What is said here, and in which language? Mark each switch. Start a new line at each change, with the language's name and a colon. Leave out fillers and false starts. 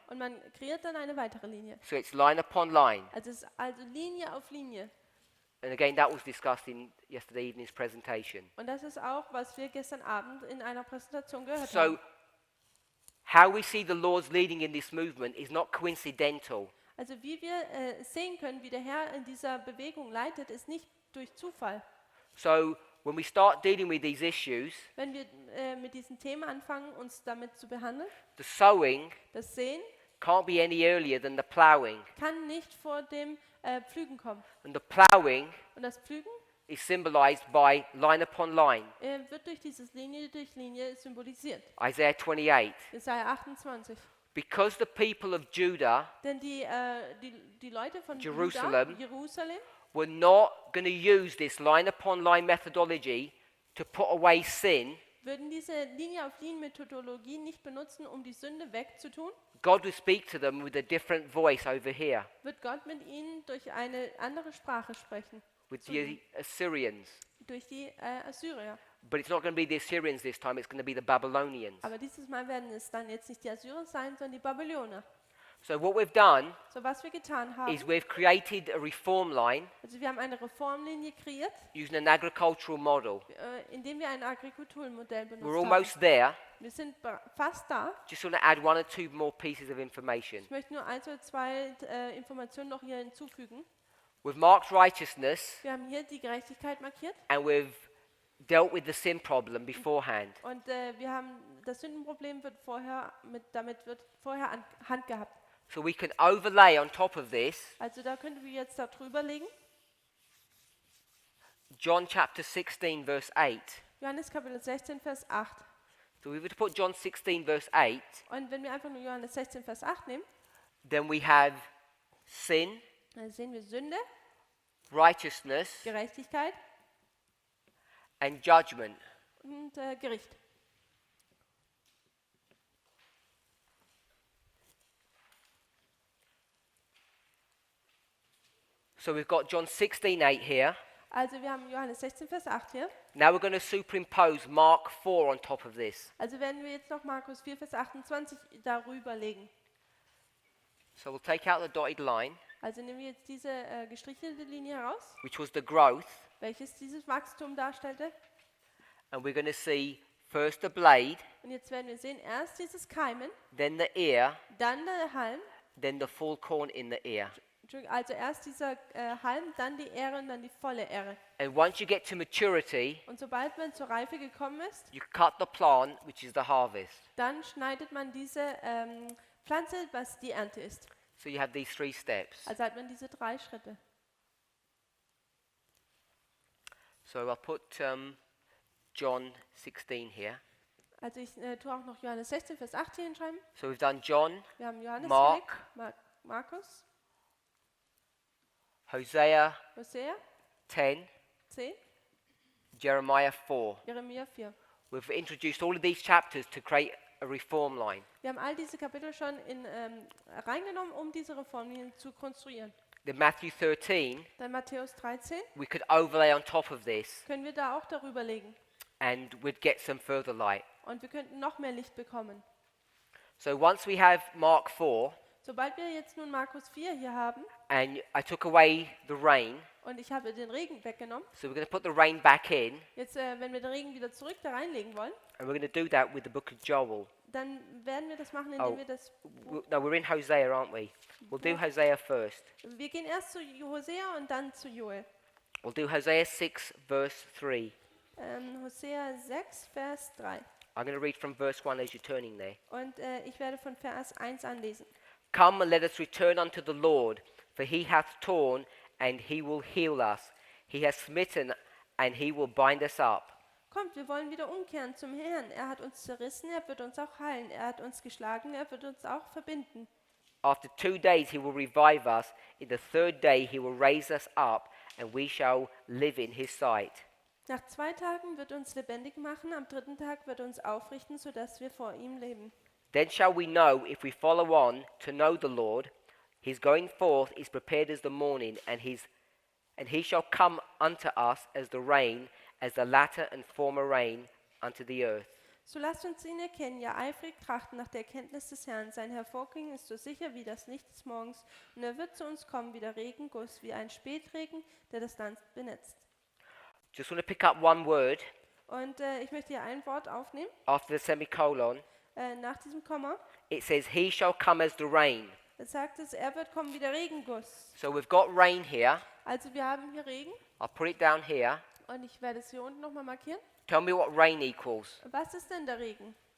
German: und man kreiert dann eine weitere Linie.
English: So it's line upon line.
German: Also es ist also Linie auf Linie.
English: And again, that was discussed in yesterday evening's presentation.
German: Und das ist auch, was wir gestern Abend in einer Präsentation gehört
English: So
German: haben.
English: how we see the Lord's leading in this movement is not coincidental.
German: Also wie wir sehen können, wie der Herr in dieser Bewegung leitet, ist nicht durch Zufall.
English: So when we start dealing with these issues,
German: Wenn wir mit diesen Themen anfangen, uns damit zu behandeln,
English: the sowing
German: das Sehen
English: can't be any earlier than the ploughing.
German: kann nicht vor dem Pflügen kommen.
English: And the ploughing
German: Und das Pflügen
English: is symbolized by line upon line.
German: wird durch dieses Linie durch Linie symbolisiert.
English: Isaiah 28.
German: Jesaja 28.
English: Because the people of Judah
German: Denn die Leute von
English: Jerusalem.
German: Juda, Jerusalem,
English: were not going to use this line upon line methodology to put away sin,
German: würden diese Linie auf Linie Methodologie nicht benutzen, um die Sünde wegzutun,
English: God will speak to them with a different voice over here,
German: wird Gott mit ihnen durch eine andere Sprache sprechen,
English: with the Assyrians.
German: durch die Assyrier.
English: But it's not going to be the Assyrians this time, it's going to be the Babylonians.
German: Aber dieses Mal werden es dann jetzt nicht die Assyrer sein, sondern die Babyloner.
English: So what we've done
German: So, was wir getan haben,
English: is we've created a reform line
German: also wir haben eine Reformlinie kreiert,
English: using an agricultural model.
German: indem wir ein Agrikulturmodell benutzt
English: We're
German: haben.
English: almost there.
German: Wir sind fast da.
English: Just want to add one or two more pieces of information.
German: Ich möchte nur ein oder zwei Informationen noch hier hinzufügen.
English: We've marked righteousness
German: Wir haben hier die Gerechtigkeit markiert
English: and we've dealt with the sin problem beforehand.
German: und wir haben das Sündenproblem damit wird vorher Hand gehabt.
English: So we can overlay on top of this
German: Also da könnten wir jetzt da drüber legen.
English: John chapter 16 verse 8.
German: Johannes Kapitel 16, Vers 8.
English: So if we were to put John 16 verse 8,
German: Und wenn wir einfach nur Johannes 16, Vers 8 nehmen,
English: then we have sin,
German: dann sehen wir Sünde,
English: righteousness,
German: Gerechtigkeit
English: and judgment.
German: und Gericht.
English: So we've got John 16:8 here.
German: Also wir haben Johannes 16, Vers 8 hier.
English: Now we're going to superimpose Mark 4 on top of this.
German: Also werden wir jetzt noch Markus 4, Vers 28 darüber legen.
English: So we'll take out the dotted line,
German: Also nehmen wir jetzt diese gestrichelte Linie heraus,
English: which was the growth,
German: welches dieses Wachstum darstellte.
English: and we're going to see first the blade,
German: Und jetzt werden wir sehen, erst dieses Keimen,
English: then the ear,
German: dann der Halm,
English: then the full corn in the ear.
German: also erst dieser Halm, dann die Ähre und dann die volle Ähre.
English: And once you get to maturity,
German: Und sobald man zur Reife gekommen ist,
English: you cut the plant, which is the harvest.
German: dann schneidet man diese Pflanze, was die Ernte ist.
English: So you have these 3 steps.
German: Also hat man diese 3 Schritte.
English: So I'll put John 16 here.
German: Also ich tue auch noch Johannes 16, Vers 8 hier hinschreiben.
English: So we've done John,
German: Wir haben Johannes
English: Mark.
German: gelegt, Markus,
English: Hosea
German: Hosea
English: 10,
German: 10,
English: Jeremiah 4.
German: Jeremia 4.
English: We've introduced all of these chapters to create a reform line.
German: Wir haben all diese Kapitel schon reingenommen, um diese Reformlinien zu konstruieren.
English: then Matthew 13,
German: dann Matthäus 13,
English: we could overlay on top of this
German: können wir da auch darüber legen.
English: and we'd get some further light.
German: Und wir könnten noch mehr Licht bekommen.
English: So once we have Mark 4,
German: Sobald wir jetzt nun Markus 4 hier haben
English: and I took away the rain,
German: und ich habe den Regen weggenommen,
English: so we're going to put the rain back in,
German: jetzt wenn wir den Regen wieder zurück da reinlegen wollen,
English: and we're going to do that with the book of Joel.
German: dann werden wir das machen, indem Oh. wir das...
English: No, we're in Hosea, aren't we? We'll do Hosea first.
German: Wir gehen erst zu Hosea und dann zu Joel.
English: We'll do Hosea 6, verse 3.
German: Hosea 6, Vers 3.
English: I'm going to read from verse 1 as you're turning there.
German: Und ich werde von Vers 1 anlesen.
English: Come and let us return unto the Lord, for he hath torn, and he will heal us. He hath smitten, and he will bind us up.
German: Kommt, wir wollen wieder umkehren zum Herrn. Er hat uns zerrissen, er wird uns auch heilen. Er hat uns geschlagen, er wird uns auch verbinden.
English: After 2 days he will revive us. In the third day he will raise us up, and we shall live in his sight.
German: Nach 2 Tagen wird er uns lebendig machen, am 3. Tag wird er uns aufrichten, sodass wir vor ihm leben.
English: Then shall we know, if we follow on to know the Lord, his going forth is prepared as the morning, and he shall come unto us as the rain, as the latter and former rain unto the earth.
German: So lasst uns ihn erkennen, ja eifrig trachten nach der Erkenntnis des Herrn. Sein Hervorgehen ist so sicher wie das Licht des Morgens, und er wird zu uns kommen wie der Regenguss, wie ein Spätregen, der das Land benetzt.
English: Just want to pick up one word
German: Und ich möchte hier ein Wort aufnehmen,
English: after the semicolon.
German: nach diesem Komma.
English: It says, he shall come as the rain.
German: Es sagt es, er wird kommen wie der Regenguss.
English: So we've got rain here.
German: Also wir haben hier Regen,
English: I'll put it down here.
German: und ich werde es hier unten nochmal markieren.
English: Tell me what rain equals.
German: Was ist denn der Regen?